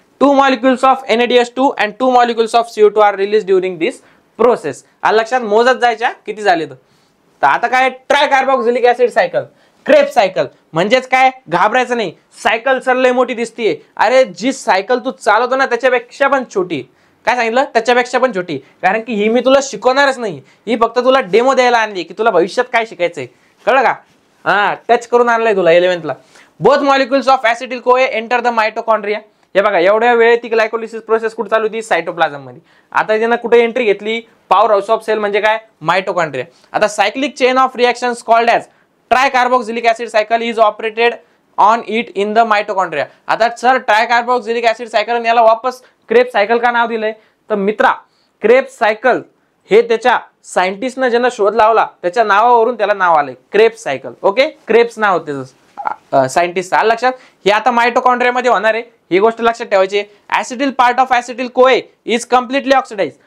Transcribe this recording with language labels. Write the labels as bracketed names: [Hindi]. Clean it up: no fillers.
[English] 2 molecules of NaDH2 and 2 molecules of CO2 are released during this process. [Marathi] आलं लक्षात. मोजत जायच्या किती झाले तर आता काय, ट्रायकार्बोक्सिलिक ऍसिड सायकल, क्रेब्स सायकल. म्हणजेच काय, घाबरायचं नाही. सायकल सर लय मोठी दिसतीये, अरे जी सायकल तू चालवतो ना त्याच्यापेक्षा पण छोटी. काय सांगितलं, त्याच्यापेक्षा पण छोटी. कारण की ही मी तुला शिकवणारच नाही, ही फक्त तुला डेमो द्यायला आणली की तुला भविष्यात काय शिकायचंय, कळलं का. हा, टच करून आणलंय तुला 11th ला. [English] Both molecules of acetyl CoA enter the mitochondria. [Marathi] हे बघा, एवढ्या वेळ ती ग्लायकोलिसिस प्रोसेस कुठे चालू होती, सायटोप्लाझम मध्ये. आता त्यांना कुठे एंट्री घेतली, पॉवर हाऊस ऑफ सेल म्हणजे काय, मायटोकॉन्ड्रिया. [English] आता cyclic chain of reactions called as tricarboxylic acid cycle is operated on it in the mitochondria. [Marathi] आता सर ट्रायकार्बोक्सिलिक ऍसिड सायकल याला वापस क्रेब्स सायकल का नाव दिलंय, तर मित्रा क्रेब्स सायकल हे त्याच्या सायंटिस्टनं ज्यांना शोध लावला त्याच्या नावावरून त्याला नाव आलंय, क्रेब्स सायकल. ओके. क्रेब्स नाव होते सायंटिस्ट. आलं लक्षात. हे आता मायटोकॉन्ड्रिया मध्ये होणार आहे, ही गोष्ट लक्षात ठेवायची. [English] Acetyl part of acetyl CoA is completely oxidise.